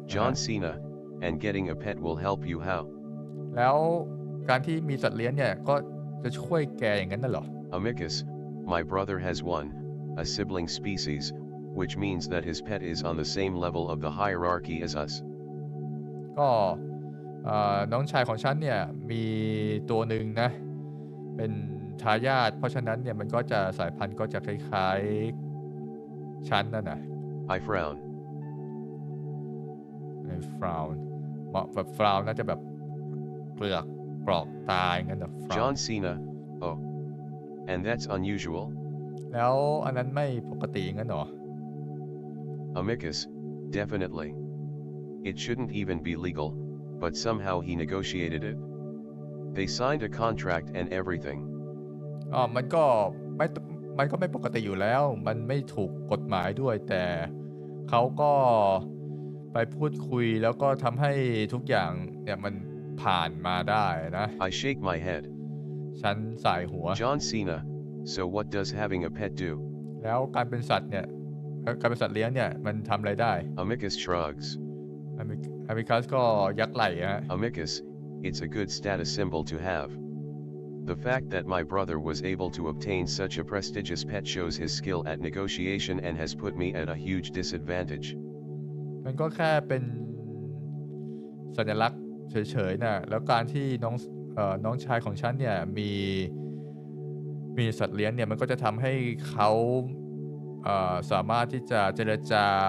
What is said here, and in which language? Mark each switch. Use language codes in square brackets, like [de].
[en] John Cena, and getting a pet will help you how? [th] แล้วการที่มีสัตว์เลี้ยงเนี่ยก็จะช่วยแกอย่างนั้นน่ะเหรอ [en] Amicus, my brother has one, a sibling species, which means that his pet is on the same level of the hierarchy as us. [th] ก็น้องชายของฉันเนี่ยมีตัวหนึ่งนะเป็นทายาทเพราะฉะนั้นเนี่ยมันก็จะสายพันธุ์ก็จะคล้ายๆฉันนั่นนะ [en] I frown. [th] frown แบบ frown น่าจะแบบเปลือกกรอกตาอย่างนั้นนะ [en] John Cena, oh. And that's unusual? [th] แล้วอันนั้นไม่ปกติงั้นหรอ [en] Amicus, definitely. It shouldn't even be legal, but somehow he negotiated it. They signed a contract and everything. [th] มันก็ไม่ปกติอยู่แล้วมันไม่ถูกกฎหมายด้วยแต่เขาก็ไปพูดคุยแล้วก็ทำให้ทุกอย่างเนี่ยมันผ่านมาได้นะ [en] I shake my head. [th] ฉันสายหัว [en] John Cena, so what does having a pet do? [th] แล้วการเป็นสัตว์เนี่ยการเป็นสัตว์เลี้ยงเนี่ยมันทำอะไรได้ [en] Amicus shrugs. [th] อามิคัสก็ยักไหล่ฮะ [en] Amicus, it's a good status symbol to have. The fact that my brother was able to obtain such a prestigious pet shows his skill at negotiation and has put me at a huge disadvantage. [th] มันก็แค่เป็นสัญลักษณ์เฉยๆนะแล้วการที่น้องชายของฉันเนี่ยมีสัตว์เลี้ยงเนี่ยมันก็จะทำให้เขาสามารถที่จะเจรจา